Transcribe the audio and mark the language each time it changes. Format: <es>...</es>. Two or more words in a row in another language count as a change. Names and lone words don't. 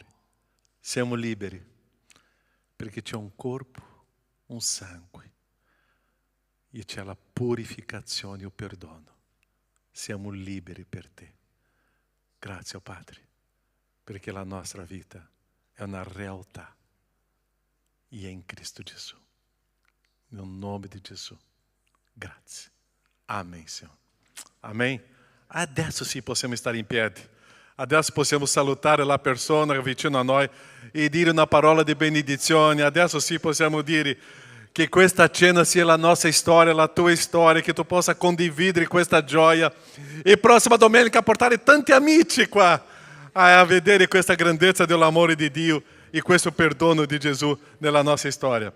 <it>Siamo liberi perché c'è un corpo, un sangue e c'è la purificazione e il perdono. Siamo liberi per te. Grazie, oh Padre, perché la nostra vita è una realtà. E è in Cristo Gesù. Nel nome di Gesù. Grazie.</it> <pt>Amém, Senhor. Amém?</pt> <it>Adesso sì possiamo stare in piedi. Adesso possiamo salutare la persona vicino a noi e dire una parola di benedizione. Adesso sì possiamo dire che questa cena sia la nostra storia, la tua storia, che tu possa condividere questa gioia. E prossima domenica portare tanti amici qua a vedere questa grandezza dell'amore di Dio e questo perdono di Gesù nella nostra storia.</it>